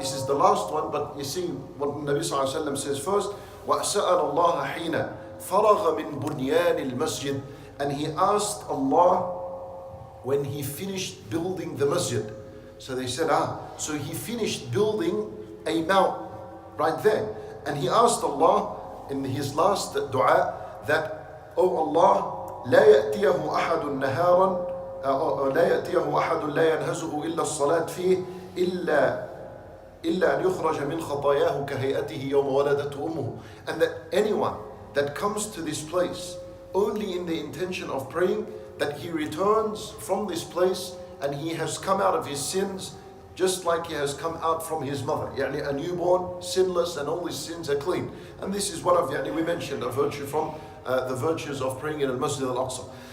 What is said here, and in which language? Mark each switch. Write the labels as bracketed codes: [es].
[en] This is the last one, but you see what Nabi sallallahu alayhi wa sallam says first. [ar] وَسَأَلَ اللَّهَ حِينَ فَرَغَ مِن بُنْيَانِ الْمَسْجِدِ. [en] And he asked Allah when he finished building the masjid. So they said, so he finished building a mount right there. And he asked Allah in his last dua that, oh Allah, [ar] لا يأتيه أحد نهارا لا يأتيه أحد لا ينهزه إلا الصلاة فيه إلا أن يخرج من خطاياه كهيئته يوم ولدته أمه. [en] And that anyone that comes to this place only in the intention of praying, that he returns from this place and he has come out of his sins just like he has come out from his mother. A newborn, sinless, and all his sins are clean. And this is one of, we mentioned a virtue from the virtues of praying in Al-Masjid Al-Aqsa.